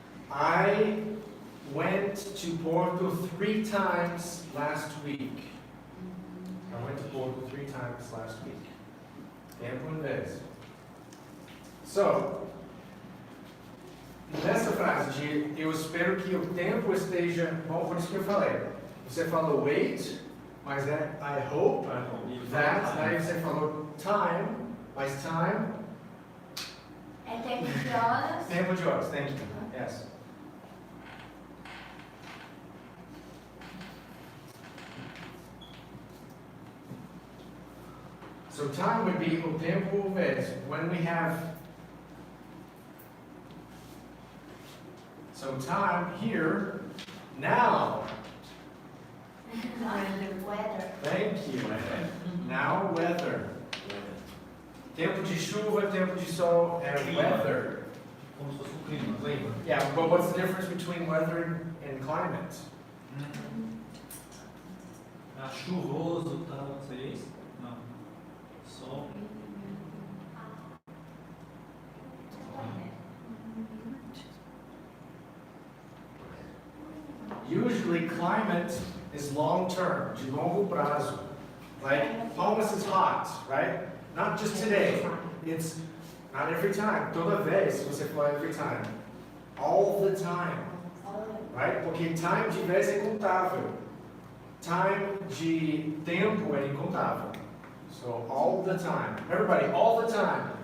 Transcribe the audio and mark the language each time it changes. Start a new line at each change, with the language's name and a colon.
English: I went to Porto 3 times last week. I went to Porto 3 times last week.
Portuguese: Tempo e vez. So, nessa frase de eu espero que o tempo esteja bom, por isso que eu falei. Você falou wait, mas é
English: I hope that,
Portuguese: aí você falou time, mas time. É tempo de horas. Tempo de horas,
English: thank you. Yes. So time would be
Portuguese: o tempo vez.
English: When we have, so time here, now. Weather. Thank you. Now weather.
Portuguese: Tempo de chuva, tempo de sol,
English: and weather.
Portuguese: Como se fosse um clima, lembra?
English: Yeah, but what's the difference between weather and climate?
Portuguese: Ah, chuvoso, tal, seria isso? Não. Sol.
English: Usually climate is long term,
Portuguese: de longo prazo.
English: Like almost is hot, right? Not just today. It's not every time.
Portuguese: Toda vez, você fala
English: every time. All the time. Right?
Portuguese: Porque time de vez é contável. Time de tempo é incontável.
English: So all the time. Everybody, all the time.